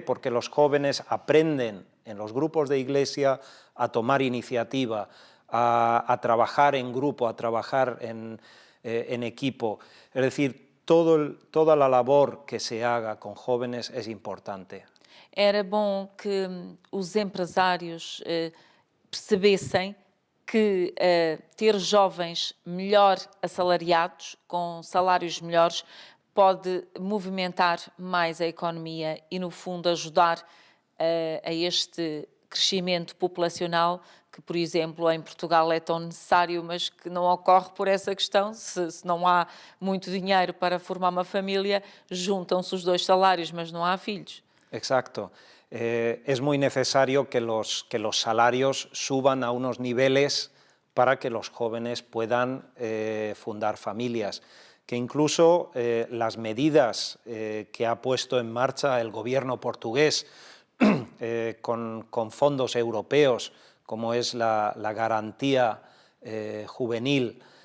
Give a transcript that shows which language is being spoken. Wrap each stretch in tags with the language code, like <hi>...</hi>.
<es>Porque los jóvenes aprenden en los grupos de iglesia a tomar iniciativa, a trabajar en grupo, a trabajar en equipo. Es decir, toda la labor que se haga con jóvenes es importante.</es> <pt>Era bom que os empresários percebessem que ter jovens melhor assalariados, com salários melhores, pode movimentar mais a economia e, no fundo, ajudar a este crescimento populacional que, por exemplo, em Portugal é tão necessário, mas que não ocorre por essa questão. Se não há muito dinheiro para formar uma família, juntam-se os dois salários, mas não há filhos.</pt> <es>Exacto. Es muy necesario que los salarios suban a unos niveles para que los jóvenes puedan fundar familias. Que incluso las medidas que ha puesto en marcha el gobierno portugués con fondos europeos, como es la garantía juvenil,</es>